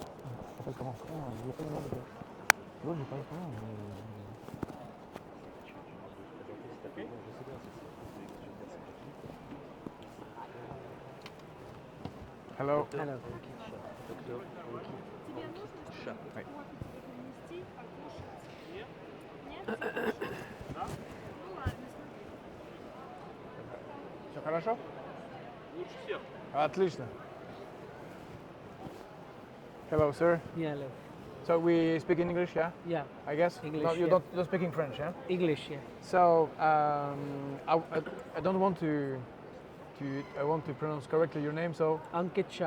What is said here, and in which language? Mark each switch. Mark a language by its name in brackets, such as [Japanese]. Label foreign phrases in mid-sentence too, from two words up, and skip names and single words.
[French] En fait, comment je parle comment Je sais bien, c'est [English] Hello. Dr. Ankit Shah. [French] Oui. [Russian] Все хорошо? Лучше всех. Отлично. [English] Hello, sir. Yeah, hello. So we speak in English, yeah? Yeah, I guess? English, No, you're yeah. not speaking French, yeah? English, yeah. So I don't want I want to pronounce correctly your name, so Ankit Shah.